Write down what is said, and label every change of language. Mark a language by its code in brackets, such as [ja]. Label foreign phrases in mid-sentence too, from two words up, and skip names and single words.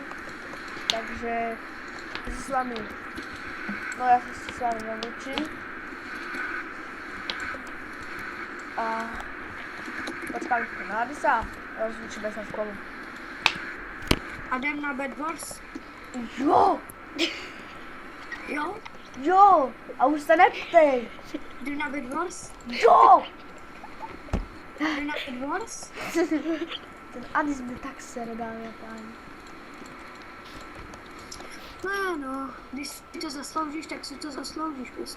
[sk] Takže s vami, no ja sa s vami nelúčim. A počkali ste na Nádisa a rozlúčime sa v kolu. [cs] A jdem na Bad Wars? Jo! Jo? Jo! A už se neptej! Jdu na Bad Wars? Jo! Jdu na Bad Wars? Ten Adis mě tak sere, dámy a páni. No, když si to zasloužíš, tak si to zasloužíš prostě.